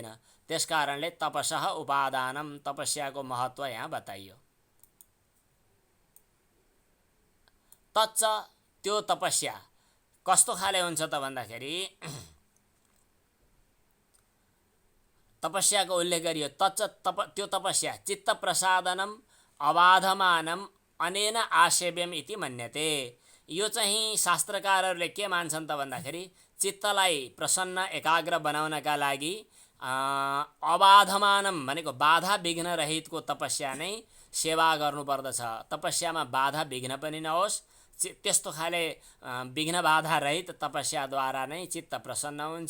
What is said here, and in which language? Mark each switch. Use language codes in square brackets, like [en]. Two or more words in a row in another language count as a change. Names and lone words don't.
[ne] त्यसकारणले [sa] तपसः उपादानम, [ne] तपस्याको महत्त्व यहाँ बताइयो। तच्च त्यो तपस्या कस्तो खाले हुन्छ त भन्दाखेरि तपस्याको उल्लेख गरियो। [sa] तच्च [ne] त्यो तपस्या [sa] चित्त प्रसादनम अबाधमानम अनेन आसेव्यम इति मन्यते। [ne] यो चाहिँ शास्त्रकारहरूले के मान्छन् त भन्दाखेरि चित्तलाई प्रसन्न एकाग्र बनाउनका लागि अबाधमानम भनेको बाधा विघ्न रहितको तपस्या नै सेवा गर्नुपर्दछ। तपस्यामा बाधा विघ्न पनि नहोस्, त्यस्तो खाले विघ्न बाधा रहित तपस्याद्वारा नै चित्त प्रसन्न हुन्छ।